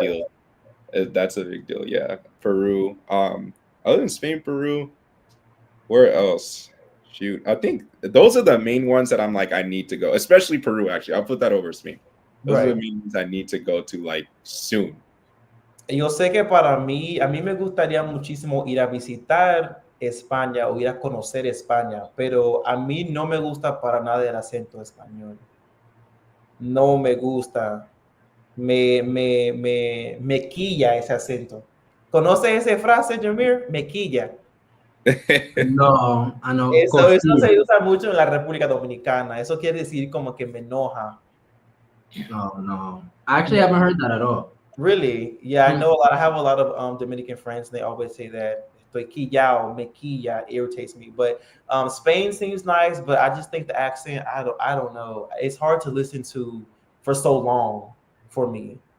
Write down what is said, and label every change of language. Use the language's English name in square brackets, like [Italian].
[English] deal. That's a big deal. Yeah, Peru. Other than Spain, Peru, where else? Shoot, I think those are the main ones that I'm like I need to go. Especially Peru. Actually, I'll put that over Spain. Those are the Right. main ones I need to go to like soon. [Spanish] Yo sé que para mí, a mí me gustaría muchísimo ir a visitar España o ir a conocer España, pero a mí no me gusta para nada el acento español. No me gusta. Me quilla ese acento. ¿Conoce esa frase, Jamir? Me quilla. [English] No, I know [Spanish] Eso costilla. se usa mucho en la República Dominicana. Eso quiere decir como que me enoja. [English] No, no. I actually haven't heard that at all. Really? Yeah, I Hmm. know a lot. I have a lot of Dominican friends, and they always say that [Spanish] estoy quillao, me quilla, [English] irritates me. But Spain seems nice, but I just think the accent. I don't know. It's hard to listen to for so long for me.